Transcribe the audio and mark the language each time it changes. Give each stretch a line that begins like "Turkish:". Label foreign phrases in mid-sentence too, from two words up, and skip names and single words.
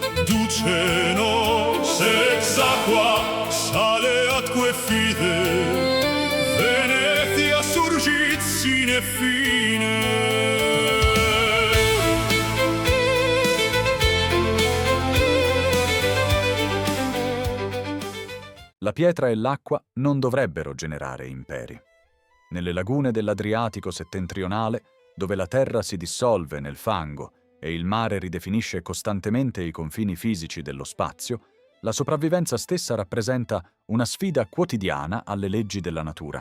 Latin: duceno sex aqua sale atque fide Venetia surgit sine fine.
Italian: La pietra e l'acqua non dovrebbero generare imperi. Nelle lagune dell'Adriatico settentrionale, dove la terra si dissolve nel fango e il mare ridefinisce costantemente i confini fisici dello spazio, la sopravvivenza stessa rappresenta una sfida quotidiana alle leggi della natura.